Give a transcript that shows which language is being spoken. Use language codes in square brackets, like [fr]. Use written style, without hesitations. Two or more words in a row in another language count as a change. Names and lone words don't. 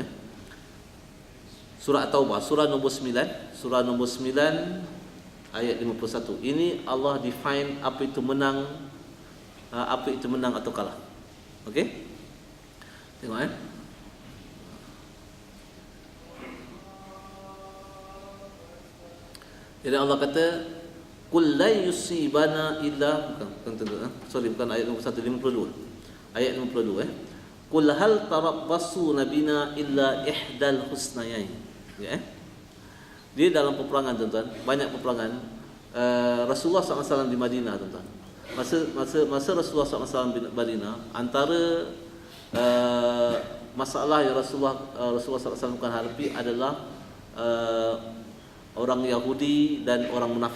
[ms] Surah At-Taubah, surah nombor 9, ayat 51. Ini Allah define apa itu menang, atau kalah. Okey? Tengok Jadi Allah kata, [ar] "قل لا يصيبنا إلا," [ms] bukan ayat nombor 152. Ayat 52. [ar] "قل هل تربصون بنا إلا إحدى الحسنيين." [ms] Ya. Dia dalam peperangan tuan-tuan, banyak peperangan. Rasulullah SAW di Madinah tuan-tuan. Masa Rasulullah SAW di Madinah, antara masalah yang Rasulullah SAW bukan hadapi adalah orang Yahudi dan orang munafik.